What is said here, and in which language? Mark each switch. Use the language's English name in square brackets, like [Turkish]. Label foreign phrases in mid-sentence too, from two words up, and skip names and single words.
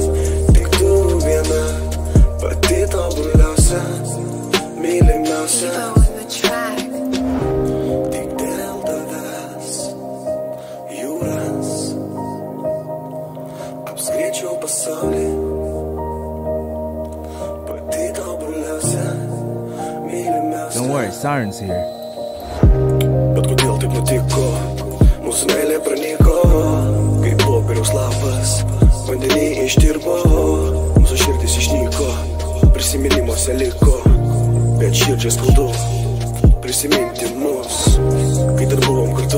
[Lithuanian] Tik tu viena, pati tobuliausia, mylimiausia. Apskriečiau pasaulį, pati tobuliausia, mylimiausia. [English] Don't worry, Siren's here. [Lithuanian] Bet kodėl taip nutiko? Mūsų meilė pranyko, kaip popieriaus lapas, vandenį ištirpo. Mūsų širdis išnyko, prisiminimuose liko, bet širdžiai skaudu prisiminti mus, kai dar buvom kartu.